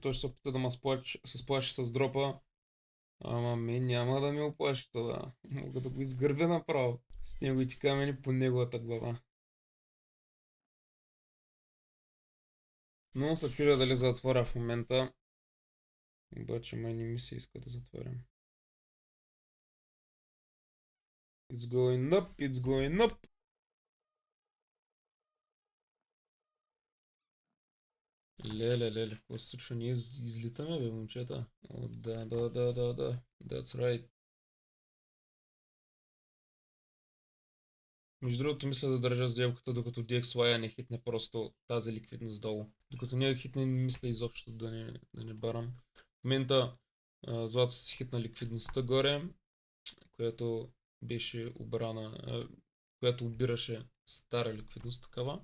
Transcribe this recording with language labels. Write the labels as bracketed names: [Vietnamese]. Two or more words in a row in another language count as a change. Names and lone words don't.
[Bulgarian] Той ще се опита да се сплаши с дропа. Ама мен няма да ми оплаши това. Мога да го изгърбя направо. С неговите камъни по неговата глава. Но се чудя дали затворя в момента. Обаче май не ми се иска да затворям. [English] It's going up, it's going up. [Bulgarian] Леле, какво се случва? Ние излитаме, бе, момчета. О, да. [English] That's right. [Bulgarian] Между другото, мисля да държа сделката, докато DXY не хитне просто тази ликвидност долу. Докато не хитне, не мисля изобщо да не барам. В момента злато си хитна ликвидността горе, която беше обрана, която обираше стара ликвидност такава.